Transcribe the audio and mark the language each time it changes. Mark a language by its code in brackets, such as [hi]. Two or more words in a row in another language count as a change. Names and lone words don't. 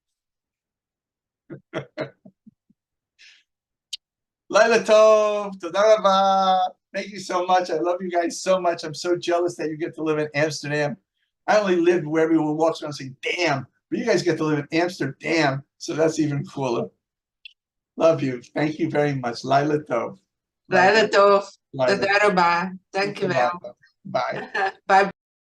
[he] לילה טוב, תודה רבה. [en] Thank you so much. I love you guys so much. I'm so jealous that you get to live in Amsterdam. I only lived where everyone walks around saying, damn. But you guys get to live in Amsterdam. So that's even cooler. Love you. Thank you very much. [he] לילה טוב. לילה טוב. Laila. תודה רבה. Dankjewel. [en] Bye. Bye.